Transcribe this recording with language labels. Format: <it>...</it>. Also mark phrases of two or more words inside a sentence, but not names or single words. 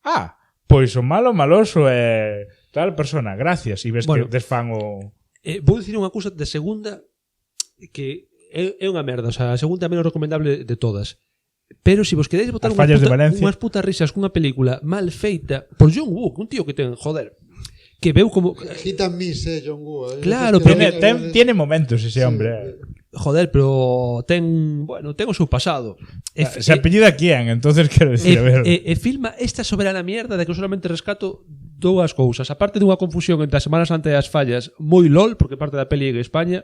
<gl>Pois o malo maloso é tal persona, gracias, e ves que desfan o... Vou dicir unha cousa de segunda que é unha merda, o sea, a segunda é a menos recomendable de todas. Pero se vos queréis botar unhas putas risas cunha película mal feita por John Woo, un tío que ten, joder, que veu como...</gl> <en>Hit and miss, John Woo.</en> <gl>Claro,</gl> <es>pero tiene momentos ese hombre.</es> <gl>Joder, pero ten o seu pasado.</gl> <es>Se apellida quién, entonces quero decir, a ver. Filma esta soberana mierda de que solamente rescato dúas cousas.</es> <gl>Aparte dunha confusión entre a Semana Santa e as fallas moi lol, porque parte da peli en España.</gl>